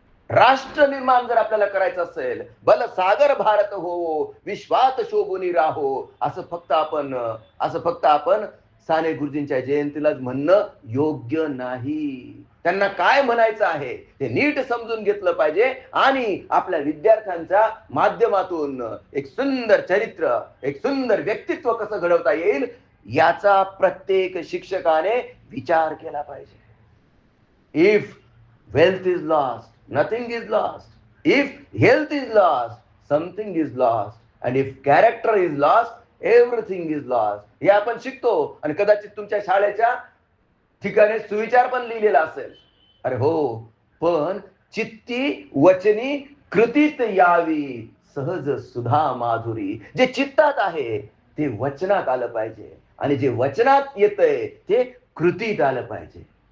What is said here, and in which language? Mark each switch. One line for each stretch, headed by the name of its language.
Marathi: राष्ट्र निर्माण जर आपल्याला करायचं असेल, बल सागर भारत हो, विश्वात शोभूनी राहो, असं फक्त आपण साने गुरुजींच्या जयंतीलाच म्हणणं योग्य नाही. त्यांना काय म्हणायचं आहे ते नीट समजून घेतलं पाहिजे. आणि आपल्या विद्यार्थ्यांच्या माध्यमातून एक सुंदर चरित्र, एक सुंदर व्यक्तित्व कसं घडवता येईल याचा प्रत्येक शिक्षकाने विचार केला पाहिजे.
English: If wealth is lost, nothing is lost. If health is lost, something is lost. And if character is lost, everything is lost.
Marathi: हे आपण शिकतो. आणि कदाचित तुमच्या शाळेच्या ठिकाणी सुविचार पण लिहिलेला असेल. अरे हो, पण चित्ती वचनी कृतीत यावी सहज सुधा माधुरी. जे चित्तात आहे ते वचनात आलं पाहिजे, आणि जे वचनात येतंय ते कृतीत आलं पाहिजे.